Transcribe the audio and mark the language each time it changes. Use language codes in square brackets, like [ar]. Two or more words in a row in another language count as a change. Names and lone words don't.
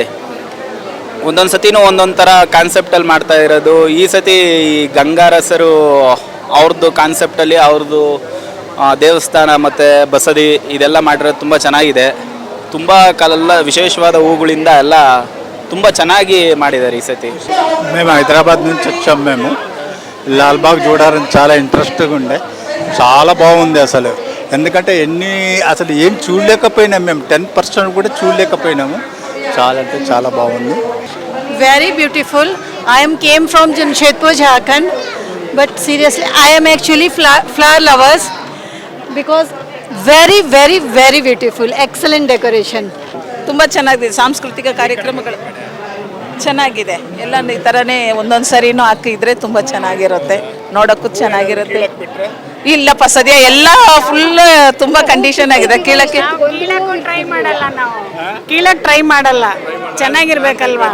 [kn] ಒಂದೊಂದು ಸತಿನೂ ಒಂದೊಂದು ಥರ ಕಾನ್ಸೆಪ್ಟಲ್ಲಿ ಮಾಡ್ತಾ ಇರೋದು. ಈ ಸತಿ ಗಂಗಾರಸರು ಅವ್ರದ್ದು ಕಾನ್ಸೆಪ್ಟಲ್ಲಿ ಅವ್ರದ್ದು ದೇವಸ್ಥಾನ ಮತ್ತು ಬಸದಿ ಇದೆಲ್ಲ ಮಾಡಿರೋದು ತುಂಬ ಚೆನ್ನಾಗಿದೆ. ತುಂಬ ಕಾಲೆಲ್ಲ ವಿಶೇಷವಾದ ಹೂಗಳಿಂದ ಎಲ್ಲ ತುಂಬ ಚೆನ್ನಾಗಿ ಮಾಡಿದ್ದಾರೆ ಈ ಸತಿ. [te] మేము హైదరాబాద్ నుంచి వచ్చాము. మేము లాల్బాగ్ చూడాలని చాలా ఇంట్రెస్ట్గా ఉండే, చాలా బాగుంది అసలు. ఎందుకంటే అసలు ఏం చూడలేకపోయినాము, మేము 10% కూడా చూడలేకపోయినాము. చాలా అంటే చాలా బాగుంది. [en] Very beautiful. I came from Jamshedpur, Jharkhand, but seriously I am actually flower lovers because very very very beautiful, excellent decoration. [kn] ತುಂಬ ಚೆನ್ನಾಗಿದೆ. ಸಾಂಸ್ಕೃತಿಕ ಕಾರ್ಯಕ್ರಮಗಳು ಚೆನ್ನಾಗಿದೆ. ಎಲ್ಲ ಈ ಥರನೇ ಒಂದೊಂದು ಸರಿನೂ ಹಾಕಿದ್ರೆ ತುಂಬ ಚೆನ್ನಾಗಿರುತ್ತೆ, ನೋಡೋಕ್ಕೂ ಚೆನ್ನಾಗಿರುತ್ತೆ. ಇಲ್ಲಪ್ಪ ಸದ್ಯ ಎಲ್ಲ ಫುಲ್ ತುಂಬ ಕಂಡೀಷನ್ ಆಗಿದೆ. ಕೀಳಕ್ಕೆ ಟ್ರೈ ಮಾಡಲ್ಲ, ನಾವು ಕೀಳಕ್ಕೆ ಟ್ರೈ ಮಾಡಲ್ಲ, ಚೆನ್ನಾಗಿರ್ಬೇಕಲ್ವಾ?